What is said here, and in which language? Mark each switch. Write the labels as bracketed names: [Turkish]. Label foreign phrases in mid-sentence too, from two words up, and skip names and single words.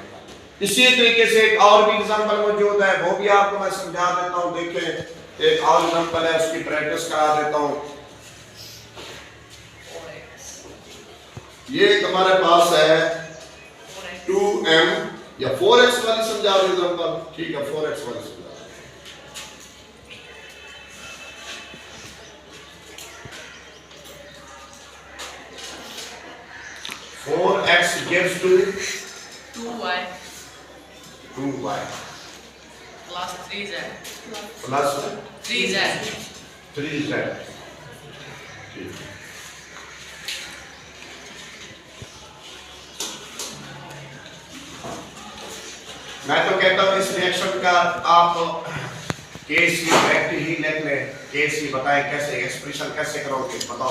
[Hindi] इसी तरीके से एक और भी एग्जांपल मौजूद है, वो भी आपको मैं समझा देता हूं। देखें एक और एग्जांपल है, उसकी प्रैक्टिस करा देता हूं। ये हमारे पास है 2m या 4x वाली समझा रहे एग्जांपल। ठीक है 4x वाली समझा। 4x [English] gives to 2y 2y plus 3z plus 3z 3z। [Hindi] मैं तो कहता हूँ इस रिएक्शन का आप KC डायरेक्ट ही लिख लें। KC बताएं कैसे एक्सप्रेशन कैसे करोगे बताओ।